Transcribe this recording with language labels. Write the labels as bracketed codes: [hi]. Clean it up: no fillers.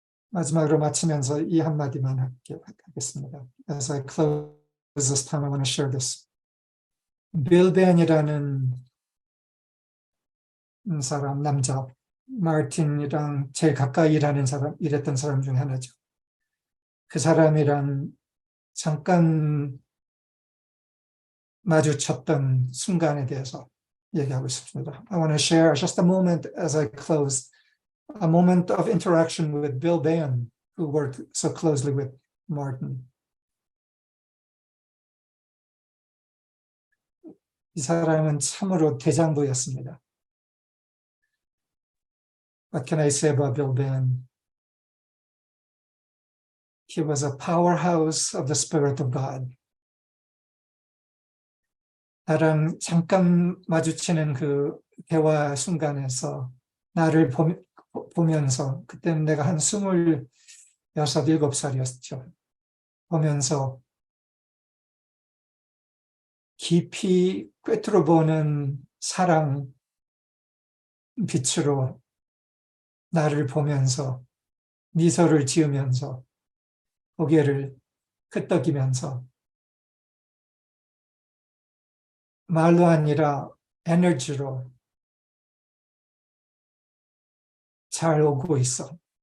[ko] 마지막으로 마치면서 이 한마디만 하겠습니다. [en] As I close this time, I want to share this. [ko] 빌 벤이라는 사람, 남자, 마틴이랑 제일 가까이 일했던 사람 중에 하나죠. 그 사람이랑 잠깐 마주쳤던 순간에 대해서 얘기하고 싶습니다. [en] I want to share just a moment as I close, a moment of interaction with Bill Bain, who worked so closely with Martin. [ko] 이 사람은 참으로 대장부였습니다. [en] What can I say about Bill Bain? He was a powerhouse of the Spirit of God. [ko] 나랑 잠깐 마주치는 그 대화 순간에서 나를 보면서, 그때는 내가 한 26, 7살이었죠. 보면서 깊이 꿰뚫어 보는 사랑 빛으로 나를 보면서 미소를 지으면서 고개를 끄덕이면서 말로 아니라 에너지로 잘 오고 있어.